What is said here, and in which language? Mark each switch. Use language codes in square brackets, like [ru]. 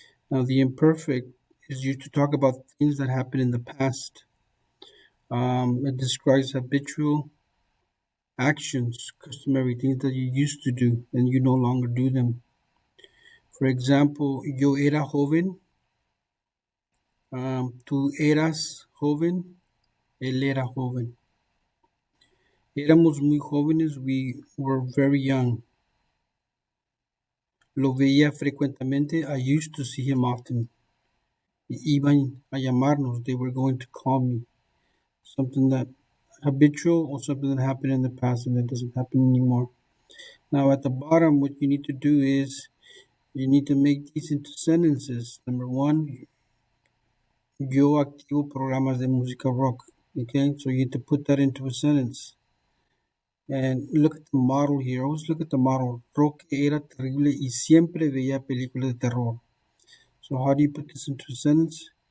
[en] Now, the imperfect is used to talk about things that happened in the past. It describes habitual actions, customary things that you used to do and you no longer do them. For example, [es] yo era joven. Tú eras joven, él era joven. Éramos muy jóvenes, [en] we were very young. [es] Lo veía frecuentemente, [en] I used to see him often. [es] Iban a llamarnos, [en] they were going to call me. Something that habitual or something that happened in the past and that doesn't happen anymore. Now at the bottom, what you need to do is you need to make these into sentences. Number one, [es] yo activo programas de música rock. [en] Okay, so you need to put that into a sentence. And look at the model here. Always look at the model. [es] Roque era terrible y siempre veía películas de terror. [en] So how do you put this into a sentence?